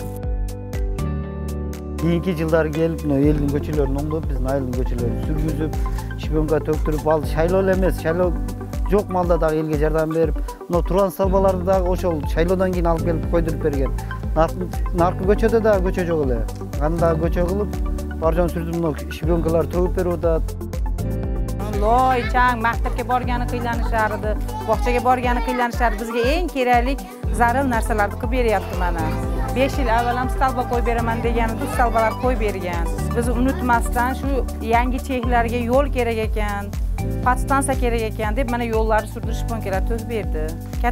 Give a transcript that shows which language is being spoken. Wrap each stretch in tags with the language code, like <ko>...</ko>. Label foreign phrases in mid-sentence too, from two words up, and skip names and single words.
<ky>Кийинки жылдары келип, элдин көчөлөрүн оңдоп, биздин айылдын көчөлөрүн сүргүзүп, шпионга төктүрүп, ал шайлоо эле эмес, шайлоо жок малда дагы элге жардам берип, турган сталбаларды дагы ошол шайлоодон кийин алып келип койдуруп берген. Наркы көчөдө дагы көчө жок эле. Аны дагы көчө кылып, бар жан сүрдүм шпионкалар төгүп берип атат.</ky> <uz>Loy, chang, maktabga borgani qiynalishardi, bog'chaga borgani qiynalishardi. Bizga eng kerakli zarur narsalarni qilib beryapti mana. 5 yil avval ham stalba qo'yib beraman deganida stalbalar qo'yib bergan. Biz unutmasdan shu yangi cheklarga yo'l kerak ekan, podstansiya kerak ekan deb mana yo'llarni surdirish shponkalar to'sib berdi.</uz>